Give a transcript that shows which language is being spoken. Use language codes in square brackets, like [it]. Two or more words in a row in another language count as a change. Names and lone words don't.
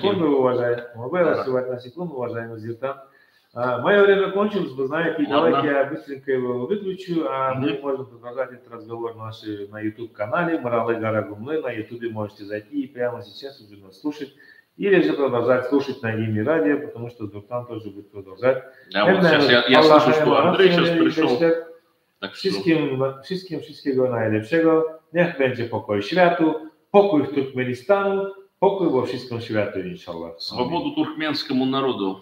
[ru] Могу я вас на секунду, уважаемый Зиртан? Мое время кончилось, вы знаете, давайте я быстренько его выключу, а мы можем продолжать этот разговор на YouTube-канале Муралы Гарагумлы. На YouTube можете зайти и прямо сейчас уже нас слушать. Или же продолжать слушать на Ими радио, потому что Зуртан тоже будет продолжать. Да, вот сейчас я слышу, что Андрей сейчас пришел. [pl] Tak wszystkiego najlepszego. Niech będzie pokój światu, pokój w Turkmenistanu, pokój во wszystkim światu, inshallah. [ru] Свободу туркменскому народу.